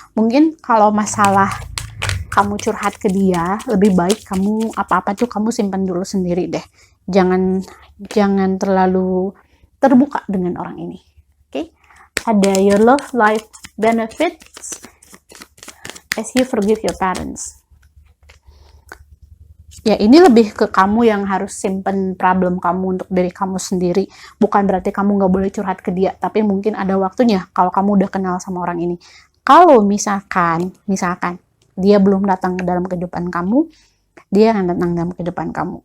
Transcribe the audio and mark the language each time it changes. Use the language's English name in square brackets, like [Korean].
[Indonesian] Mungkin kalau masalah kamu curhat ke dia, lebih baik kamu apa-apa tuh kamu simpan dulu sendiri deh. Jangan terlalu terbuka dengan orang ini. Oke. [English] Ada Your Love Life Benefits as you forgive your parents. [Indonesian] Ya, ini lebih ke kamu yang harus simpen problem kamu untuk diri kamu sendiri. Bukan berarti kamu nggak boleh curhat ke dia, tapi mungkin ada waktunya kalau kamu udah kenal sama orang ini. Kalau misalkan dia belum datang ke dalam kehidupan kamu, dia akan datang dalam kehidupan kamu.